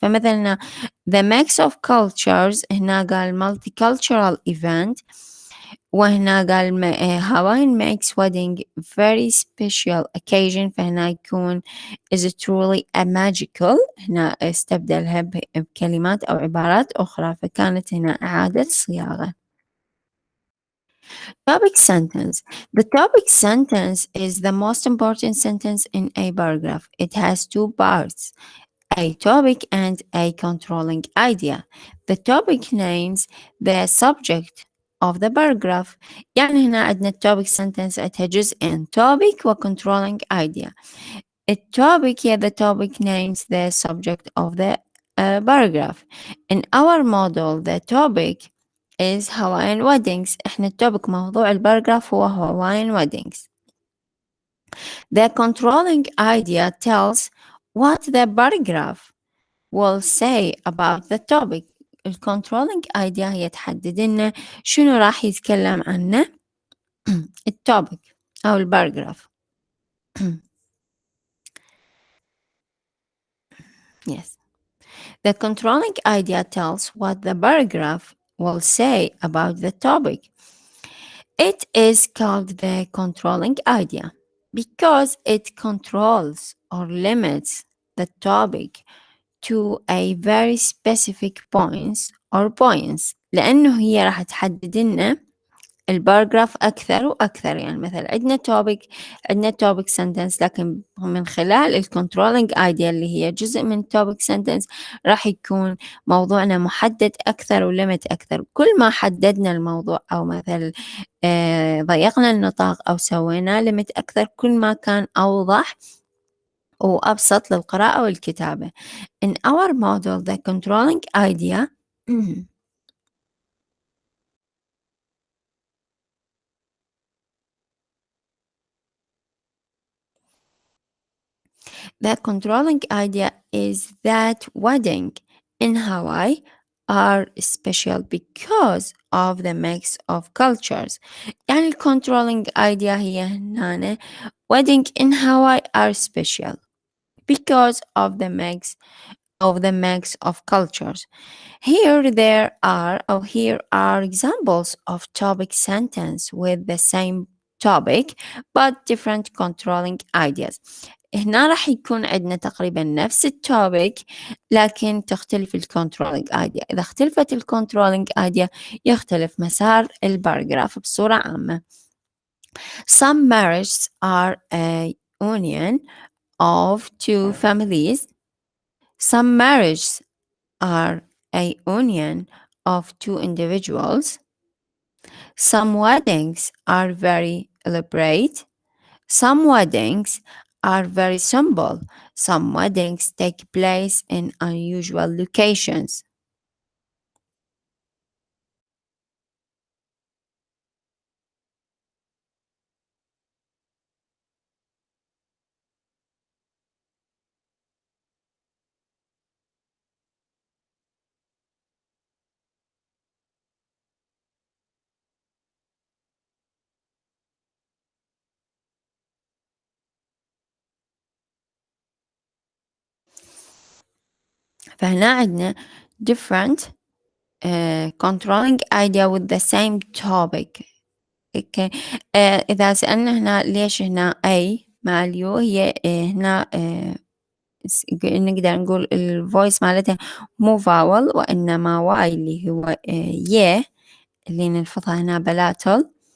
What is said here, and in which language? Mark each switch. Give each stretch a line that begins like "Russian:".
Arabic: فمثلا
English: the mix of cultures
Arabic: هنا قال
English: multicultural event،
Arabic: وهنا قال
English: Hawaiian makes wedding very special occasion،
Arabic: فهنا يكون
English: is truly a magical،
Arabic: هنا استبدلها بكلمات أو عبارات أخرى، فكانت هنا إعادة صياغة.
English: Topic sentence. The topic sentence is the most important sentence in a paragraph. It has 2 parts, a topic and a controlling idea. The topic names the subject of the paragraph.
Arabic: يعني هنا عندنا topic sentence عندها جزئين topic و controlling idea.
English: A topic here the topic names the subject of the paragraph. In our model the topic is Hawaiian weddings.
Arabic: إحنا التوبك موضوع الباراجراف هو Hawaiian weddings.
English: The controlling idea tells what the paragraph will say about the topic.
Arabic: الcontrolling idea هي تحدد لنا شنو راح يتكلم عنه التوبك أو الباراجراف.
English: Yes. The controlling idea tells what the paragraph will say about the topic. It is called the controlling idea because it controls or limits the topic to a very specific points or points،
Arabic: لأنه هي راح تحدد لنا الباراجراف أكثر وأكثر. يعني مثلا عندنا topic sentence، لكن من خلال ال controlling idea اللي هي جزء من topic sentence راح يكون موضوعنا محدد أكثر ولمت أكثر. كل ما حددنا الموضوع أو مثلا ضيقنا النطاق أو سوينا لمت أكثر، كل ما كان أوضح وأبسط للقراءة والكتابة.
English: In our model the controlling idea the controlling idea is that wedding in Hawaii are special because of the mix of cultures.
Arabic: يعني ال
English: controlling idea
Arabic: هي هنا
English: wedding in Hawaii are special because of the mix of cultures. Here are examples of topic sentence with the same topic but different controlling ideas.
Arabic: هنا راح يكون عندنا تقريبا نفس التوبيك لكن تختلف الكنترولينج ايديا. إذا اختلفت الكنترولينج ايديا يختلف مسار الباراجراف بصورة عامة.
English: Some marriages are a union of two families. Some marriages are a union of two individuals. Some weddings are very elaborate. Some weddings are very simple. Some weddings take place in unusual locations.
Arabic: فهنا عندنا
English: different controlling idea with the same topic. okay.
Arabic: إذا سألنا هنا ليش هنا A مع اليو، هي هنا نقدر نقول الفويس مالتها مو فاول وإنما واي اللي هو يه اللي نلفظها هنا بلاتل.